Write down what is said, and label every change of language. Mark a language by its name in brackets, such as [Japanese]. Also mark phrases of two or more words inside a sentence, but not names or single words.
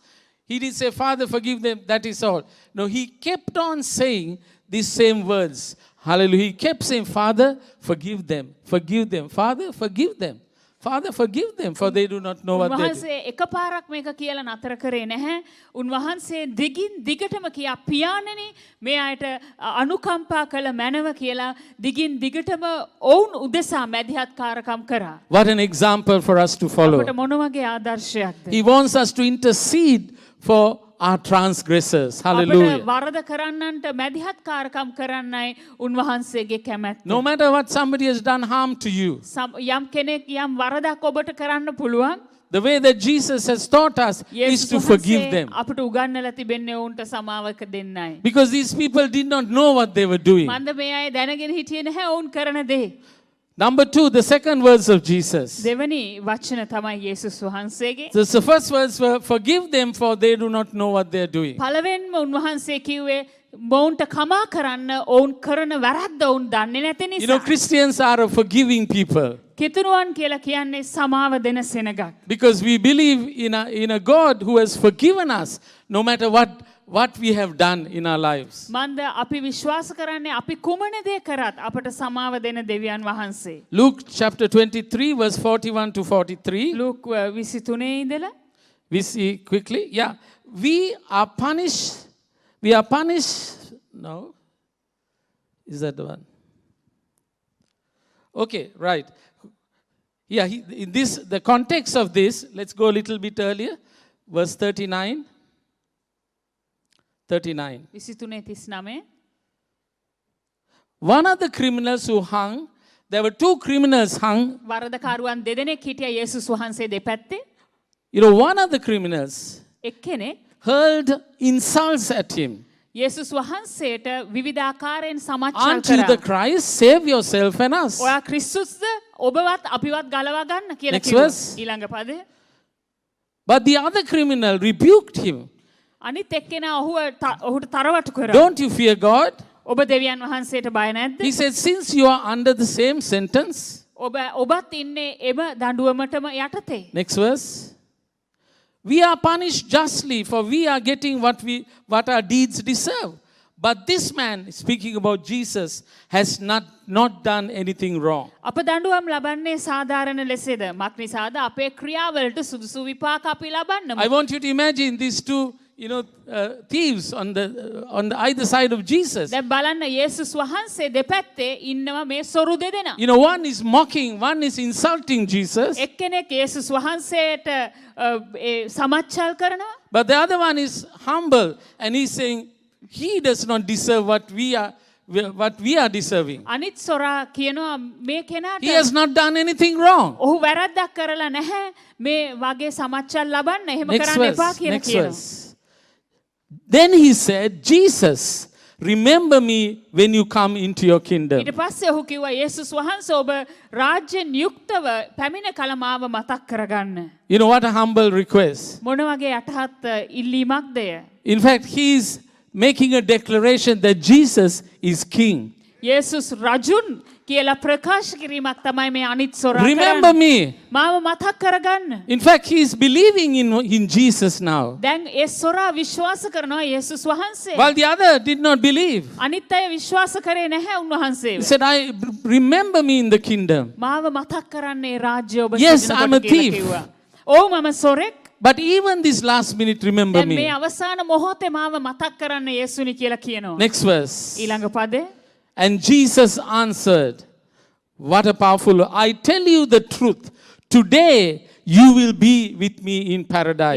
[English] He didn't say, Father, forgive them, that is all. No, he kept on saying these same words. Hallelujah. He kept saying, Father, forgive them, Father, forgive them. Father, forgive them, for they do not know what they do. [Sinhala] උන්වහන්සේ එකපාරක් මේක කියලා නතර කරේ නැහැ. උන්වහන්සේ දිගින් දිගටම කියා පියාණෙනි මේ අයට අනුකම්පා කළ මැනව කියලා දිගින් දිගටම ඔවුන් උදෙසා මැදිහත්කාරකම් කරා. [English] What an example for us to follow. [Sinhala] අපට මොන වගේ ආදර්ශයක්ද? [English] He wants us to intercede for our transgressors. Hallelujah. [Sinhala] අපට වරද කරන්නන්ට මැදිහත්කාරකම් කරන්නයි උන්වහන්සේගේ කැමැත්ත. [English] No matter what somebody has done harm to you, [Sinhala] යම් කෙනෙක් යම් වරදක් ඔබට කරන්න පුළුවන්. [English] the way that Jesus has taught us is to forgive them. [Sinhala] අපට උගන්වලා තිබෙන්නේ ඔවුන්ට සමාවක දෙන්නයි. [English] Because these people did not know what they were doing. [Sinhala] මන්ද මේ අය දැනගෙන හිටියේ නැහැ ඔවුන් කරන දේ. [English] Number 2, the second words of Jesus. [Sinhala] දෙවනි වචන තමයි යේසුස් වහන්සේගේ. [English] The first words were, forgive them for they do not know what they are doing. [Sinhala] පළවෙනිම උන්වහන්සේ කිව්වේ මොවුන්ට කමා කරන්න ඔවුන් කරන වැරද්ද ඔවුන් දන්නේ නැති [English] You know, [Sinhala] නිසා. [English] Christians are a forgiving people. [Sinhala] කිතුරුවන් කියලා කියන්නේ සමාව දෙන සෙනගක්. [English] Because we believe in a God who has forgiven us no matter what we have done in our lives. [Sinhala] මන්ද අපි විශ්වාස කරන්නේ අපි කුමන දේ කරත් අපට සමාව දෙන දෙවියන් වහන්සේ. [English] Luke chapter 23 verse 41 to 43. [Sinhala] ලූක් 23 ඉඳලා [English] We see quickly. Yeah. We are punished. No. Is that the one? Okay, right. Yeah, in this, the context of this, let's go a little bit earlier. Verse 39. 39. 23:39 One of the criminals who hung, there were two criminals hung. [Sinhala] වරදකරුවන් දෙදෙනෙක් හිටියා යේසුස් වහන්සේ දෙපැත්තේ. [English] You know, one of the criminals [Sinhala] එක්කෙනෙක් [English] hurled insults at him. [Sinhala] යේසුස් වහන්සේට විවිධාකාරයෙන් සමච්චල් [English] Aren't you the [Sinhala] කරා. [English] Christ? Save yourself and us. [Sinhala] ඔයා ක්‍රිස්තුස්ද ඔබවත් අපිවත් ගලවා ගන්න කියලා [English] Next [Sinhala] කිව්වා. [English] verse. [Sinhala] ඊළඟ පදේ. [English] But the other criminal rebuked him. [Sinhala] අනිත් එක්කෙනා ඔහුට තරවටු කරා. [English] Don't you fear God? [Sinhala] ඔබ දෙවියන් වහන්සේට බය නැද්ද? [English] He said, since you are under the same sentence. [Sinhala] ඔබත් ඉන්නේ එම දඬුවමටම යටතේ. [English] Next verse. We are punished justly, for we are getting what our deeds deserve. But this man, speaking about Jesus, has not done anything wrong. [Sinhala] අප දඬුවම් ලබන්නේ සාධාරණ ලෙසද? මක්නිසාද අපේ ක්‍රියාවලට සුදුසු විපාක අපි ලබන්නම. [English] I want you to imagine these two, thieves on the either side of Jesus. [Sinhala] දැන් බලන්න යේසුස් වහන්සේ දෙපැත්තේ ඉන්නවා මේ සොරු දෙදෙනා. [English] One is mocking, one is insulting Jesus. [Sinhala] එක්කෙනෙක් යේසුස් වහන්සේට සමච්චල් කරනවා. [English] But the other one is humble and he's saying he does not deserve what we are deserving. [Sinhala] අනිත් සොරා කියනවා මේ කෙනාට [English] He has not done anything wrong. [Sinhala] ඔහු වැරද්දක් කරලා නැහැ මේ වගේ සමච්චල් ලබන්න එහෙම කරන්න එපා කියලා [English] Next [Sinhala] කියනවා. [English] verse. Then he said, Jesus, remember me when you come into your kingdom. [Sinhala] ඊට පස්සේ ඔහු කිව්වා යේසුස් වහන්සේ ඔබ රාජ්‍යෙන් යුක්තව පැමිණ කල මාව මතක් කරගන්න. [English] You know what a humble request. [Sinhala] මොන වගේ යටහත් ඉල්ලීමක්ද එය? [English] In fact, he's making a declaration that Jesus is king. [Sinhala] යේසුස් රජුන් කියලා ප්‍රකාශ කිරීමක් තමයි මේ අනිත් සොරා [English] Remember me. [Sinhala] මාව මතක් කරගන්න. [English] In fact, he is believing in Jesus now. [Sinhala] දැන් ඒ සොරා විශ්වාස කරනවා යේසුස් වහන්සේ. [English] While the other did not believe. [Sinhala] අනිත් අය විශ්වාස කරේ නැහැ උන්වහන්සේව. [English] He said, remember me in the kingdom. [Sinhala] මාව මතක් කරන්නේ රාජ්‍ය ඔබ [English] Yes, [Sinhala] සිටිනකොට [English] I'm a [Sinhala] කියලා [English] thief. [Sinhala] කිව්වා. ඔව් මම සොරෙක්. [English] But even this last minute, remember [Sinhala] දැන් මේ [English] me. [Sinhala] අවසාන මොහොතේ මාව මතක් කරන්න යේසුනි කියලා කියනවා. [English] Next verse. [Sinhala] ඊළඟ පදේ. [English] And Jesus answered, what a powerful, I tell you the truth, today you will be with me in paradise.